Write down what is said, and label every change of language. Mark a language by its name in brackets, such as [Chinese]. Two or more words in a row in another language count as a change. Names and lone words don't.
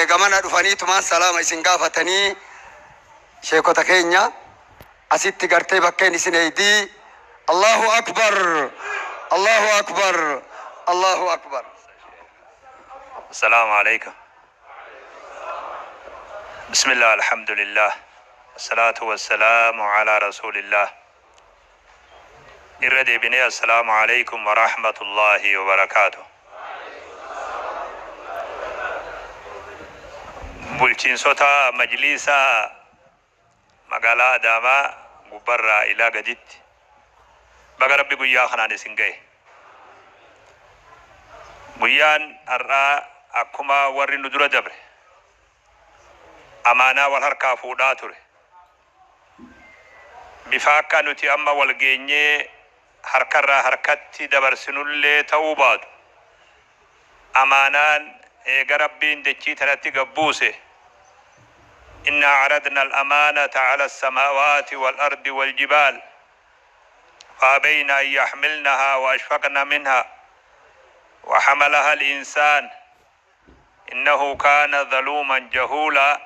[Oromo] gamana dhufanii tumaan salaama isin gaafatanii sheekota keenya asitti gartee bakkeen isin eedii. [Arabic] الله أكبر الله أكبر الله أكبر. السلام عليكم. بسم الله الحمد لله. الصلاة والسلام على رسول الله. Irrade bini السلام عليكم ورحمة الله وبركاته. [Oromo] Bulchiinsota majlisa magaalaa Adaamaa gubbarraa ilaa gaditti baga rabbi guyyaa kanaan isin gahe. Guyyaan har'aa akkuma warri nu dura dabre amaanaa wal harkaa fuudhaa ture. Bifa akka nuti amma wal geenyee harkarraa harkatti dabarsinullee ta'uu baatu amaanaan eega rabbiin dachii tanatti gabbuuse. [Arabic] إنا عرضنا الأمانة على السماوات والأرض والجبال فأبين أن يحملنها وأشفقن منها وحملها الإنسان إنه كان ظلوما جهولا.